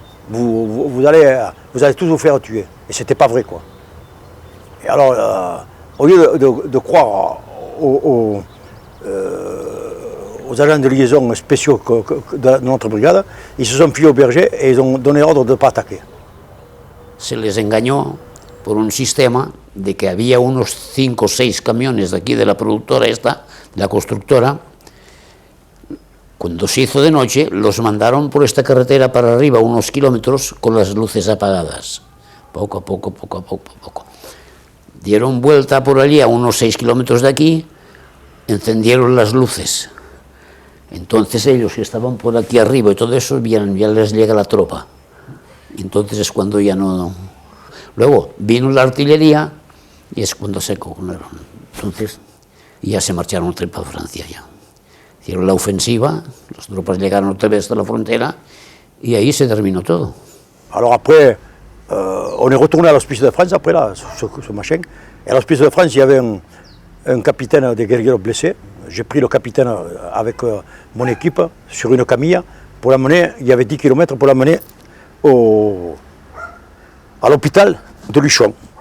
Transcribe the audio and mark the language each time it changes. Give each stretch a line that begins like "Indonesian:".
French: Vous allez tous vous faire tuer. Et c'était pas vrai, quoi. Et alors, au lieu de croire aux agents de liaison spéciaux de notre brigade, ils se sont fiés au berger et ils ont donné ordre de ne pas attaquer.
Spanish: Se les engañó por un sistema de que había unos 5 o 6 camiones de aquí de la productora esta, de la constructora. Cuando se hizo de noche, los mandaron por esta carretera para arriba unos kilómetros con las luces apagadas. Poco a poco. Dieron vuelta por allí a unos 6 kilómetros de aquí, encendieron las luces. Entonces ellos que estaban por aquí arriba y todo eso, ya les llega la tropa. Y entonces es cuando ya no... Luego vino la artillería y es cuando se cogieron. Entonces ya se marcharon otra vez para Francia ya. Hicieron la ofensiva, las tropas llegaron otra vez hasta la frontera y ahí se terminó todo.
French: Alors après, on est retourné à l'hospice de France après là, ce machin. Et à l'hospice de France, il y avait un capitaine des guerrieros blessés. J'ai pris le capitaine avec mon équipe sur une camille pour l'amener, il y avait 10 km pour l'amener à l'hôpital de Luchon.